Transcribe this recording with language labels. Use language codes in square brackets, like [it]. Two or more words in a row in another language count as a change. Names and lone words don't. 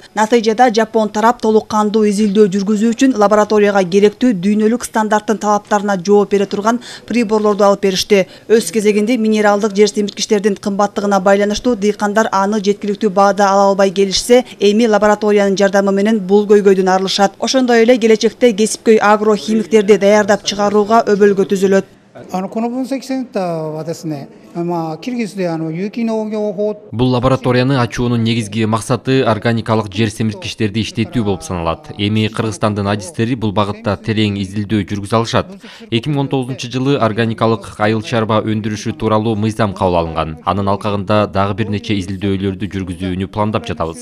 [ky] Натыйжада Жапон тарап толук кандуу изилдөө жүргүзүү үчүн лабораторияга керектүү дүйнөлүк стандарттын талаптарына жооп бере турган приборлорду алып беришти. Өз кезегинде минералдык жер семирткичтердин кымбаттыгына байланыштуу дыйкандар аны жеткиликтүү баада ала албай келишсе, эми лабораториянын жардамы менен бул көйгөйдөн арылышат. Ошондой эле келечекте кесипкөй агрохимиктерди даярдап чыгарууга өбөлгө түзүлөт. [ja] この分析センターはですね、キルギスで有機農業法 [ky] Бул лабораторияны ачуунун негизги максаты органикалык жер семирткичтерди иштетүү болуп саналат. Эми Кыргызстандын адистери бул багытта терең изилдөө жүргүзө алышат. 2019-жылы органикалык айыл чарба өндүрүшү тууралуу мыйзам кабыл алынган. Анын алкагында дагы бир нече изилдөөлөрдү жүргүзүүнү пландап жатабыз.